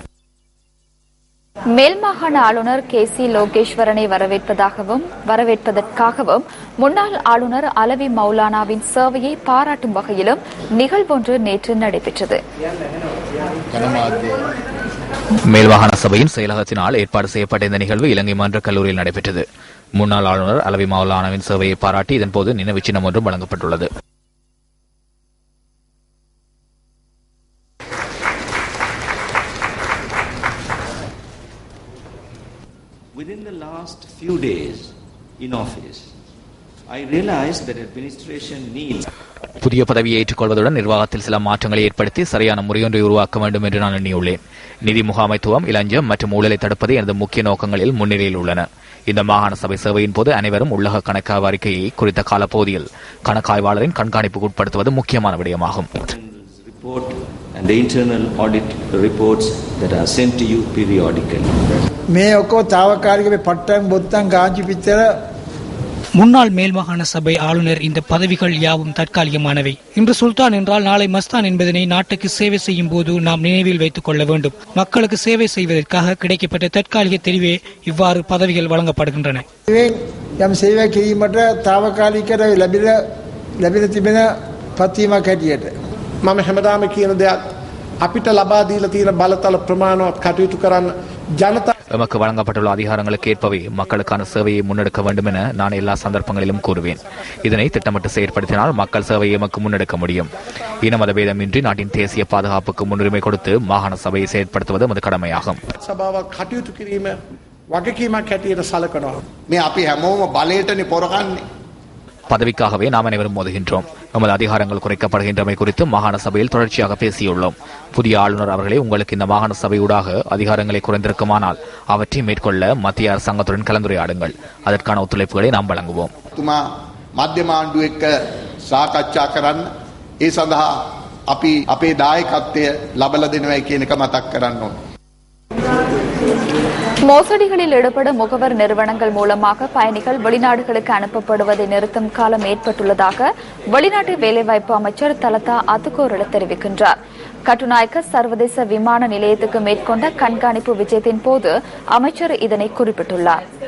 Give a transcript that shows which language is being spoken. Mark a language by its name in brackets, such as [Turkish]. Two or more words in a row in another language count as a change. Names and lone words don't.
[Tamil] மேல் மாகாண ஆளுநர் KC லோகேஸ்வரனை வரவேற்பதற்காகவும் முன்னாள் ஆளுநர் அலவி மௌலானாவின் சேவையை பாராட்டும் வகையிலும் நிகழ்வொன்று நேற்று நடைபெற்றது. மேல் மாகாண சபையின் செயலகத்தினால் ஏற்பாடு செய்யப்பட்ட இந்த நிகழ்வு இலங்கை மன்ற கல்லூரியில் நடைபெற்றது. முன்னாள் ஆளுநர் அலவி மௌலானாவின் சேவையை பாராட்டி இதன்போது நினைவு சின்னம் ஒன்றும் வழங்கப்பட்டுள்ளது. [English] Within the last few days in office, I realized that administration needs. [Tamil] புதிய பதவியை ஏற்றுக்கொள்வதுடன் நிர்வாகத்தில் சில மாற்றங்களை ஏற்படுத்தி சரியான முறையொன்றை உருவாக்க வேண்டும் என்று நான் எண்ணியுள்ளேன். நிதி முகாமைத்துவம், இளஞ்சம் மற்றும் ஊழலை தடுப்பது எனது முக்கிய நோக்கங்களில் முன்னிலையில் உள்ளன. இந்த மாகாண சபை சேவையின் போது அனைவரும் உள்ளக கணக்காய்வு அறிக்கையை குறித்த காலப்பகுதியில் கணக்காய்வாளரின் கண்காணிப்புக்கு உட்படுத்துவது முக்கியமான விடயமாகும். [English] And the internal audit reports that are sent to you periodically. [Tamil] முன்னாள் மேல் மாகாண சபை ஆளுநர் இந்த பதவிகள் யாவும் தற்காலிகமானவை. இன்று சுல்தான் என்றால் நாளை மஸ்தான் என்பதனை நாட்டுக்கு சேவை செய்யும் போது நாம் நினைவில் வைத்துக் கொள்ள வேண்டும். மக்களுக்கு சேவை செய்வதற்காக கிடைக்கப்பட்ட தற்காலிக தெரிவே இவ்வாறு பதவிகள் வழங்கப்படுகின்றன. [Sinhala] මම හැමදාම කියන දෙයක් අපිට ලබා දීලා තියෙන බලතල ප්‍රමාණවත් කටයුතු කරන්න ජනතා [Tamil] எமக்கு வழங்கப்பட்டுள்ள அதிகாரங்களுக்கு ஏற்பவே மக்களுக்கான சேவையை முன்னெடுக்க வேண்டும் என நான் எல்லா சந்தர்ப்பங்களிலும் கூறுவேன். இதனை திட்டமிட்டு செயற்படுத்தினால் மக்கள் சேவையை எமக்கு முன்னெடுக்க முடியும். இன மதபேதமின்றி நாட்டின் தேசிய பாதுகாப்புக்கு முன்னுரிமை கொடுத்து மாகாண சபையை செயற்படுத்துவது நமது கடமையாகும். [Sinhala] සභාවක් කටයුතු කිරීම වගකීමක් හැටියට සලකනවා. මේ අපි හැමෝම බලයටනේ පොරකන්නේ. [Tamil] பதவிக்காகவே நாம் அனைவரும் மோதுகின்றோம். நமது அதிகாரங்கள் குறைக்கப்படுகின்றமை குறித்து மாகாண சபையில் தொடர்ச்சியாக பேசியுள்ளோம். புதிய ஆளுநர் அவர்களே, உங்களுக்கு இந்த மாகாண சபையூடாக அதிகாரங்களை குறைந்திருக்குமானால் அவற்றை மேற்கொள்ள மத்திய அரசாங்கத்துடன் கலந்துரையாடுங்கள். அதற்கான ஒத்துழைப்புகளை நாம் வழங்குவோம். [Sinhala] මධ්‍යම ආණ්ඩුව එක්ක සාකච්ඡා කරන්න ඒ සඳහා අපි අපේ දායකත්වය ලබලා දෙනවා කියන එක මතක් කරන්න ඕනේ. [Tamil] மோசடிகளில் ஈடுபடும் முகவர் நிறுவனங்கள் மூலமாக பயணிகள் வெளிநாடுகளுக்கு அனுப்பப்படுவதை நிறுத்தும் காலம் ஏற்பட்டுள்ளதாக வெளிநாட்டு வேலைவாய்ப்பு அமைச்சர் தலதா அத்துக்கோரள தெரிவிக்கின்றார். கட்டுநாயக்க சர்வதேச விமான நிலையத்துக்கு மேற்கொண்ட கண்காணிப்பு விஜயத்தின் போது அமைச்சர் இதனை குறிப்பிட்டுள்ளார்.